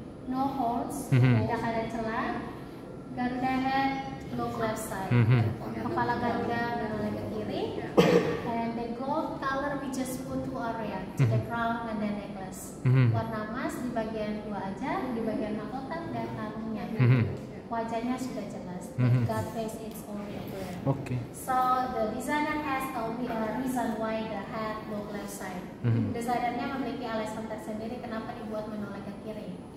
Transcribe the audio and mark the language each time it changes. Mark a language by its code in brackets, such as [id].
[en] No holes, [id] tidak ada celah. [en] Garuda head look left side. [id] Kepala Garuda menoleh ke kiri. [en] And the gold color we just put 2 area, the crown and the necklace. [id] Warna emas di bagian 2 aja, di bagian mahkota dan kalungnya. Wajahnya sudah jelas. [en] God face is only clear. So the designer has told me a reason why the head look left side. [id] Desainernya memiliki alasan tersendiri kenapa dibuat menoleh ke kiri.